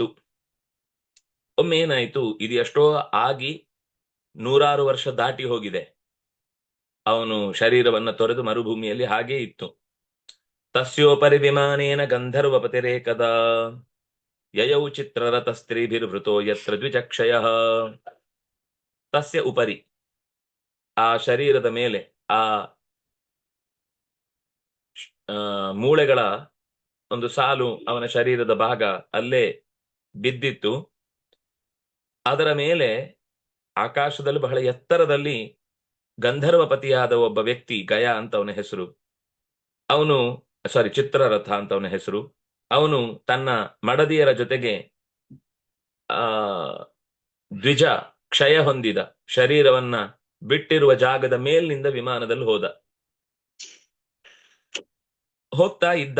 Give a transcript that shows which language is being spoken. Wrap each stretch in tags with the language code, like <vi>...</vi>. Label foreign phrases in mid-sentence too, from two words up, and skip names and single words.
<kn>ಒಮ್ಮೆ ಏನಾಯ್ತು, ಇದು ಎಷ್ಟೋ ಆಗಿ 100 ವರ್ಷ ದಾಟಿ ಹೋಗಿದೆ. ಅವನು ಶರೀರವನ್ನ ತೊರೆದು ಮರುಭೂಮಿಯಲ್ಲಿ ಹಾಗೇ ಇತ್ತು.</kn> <sa>ತಸ್ಯೋಪರಿ ವಿಮಾನೇನ ಗಂಧರ್ವಪತಿರೇಕದ ಯಯೌ ಚಿತ್ರರಥ ಸ್ತ್ರೀಭಿರ್ವೃತೋ ಯತ್ರ ದ್ವಿಚಕ್ಷಯ. ತಸ್ಯ ಉಪರಿ,</sa> <kn>ಆ ಶರೀರದ ಮೇಲೆ, ಆ ಮೂಳೆಗಳ ಒಂದು ಸಾಲು ಅವನ ಶರೀರದ ಭಾಗ ಅಲ್ಲೇ ಬಿದ್ದಿತ್ತು. ಅದರ ಮೇಲೆ ಆಕಾಶದಲ್ಲಿ ಬಹಳ ಎತ್ತರದಲ್ಲಿ ಗಂಧರ್ವಪತಿಯಾದ ಒಬ್ಬ ವ್ಯಕ್ತಿ, ಗಯ ಅಂತ ಅವನ ಹೆಸರು, ಅವನು ಚಿತ್ರರಥ ಅಂತ ಅವನ ಹೆಸರು, ಅವನು ತನ್ನ ಮಡದಿಯರ ಜೊತೆಗೆ ದ್ವಿಜ ಕ್ಷಯ ಹೊಂದಿದ ಶರೀರವನ್ನ ಬಿಟ್ಟಿರುವ ಜಾಗದ ಮೇಲಿನಿಂದ ವಿಮಾನದಲ್ಲಿ ಹೋಗ್ತಾ ಇದ್ದ.</kn>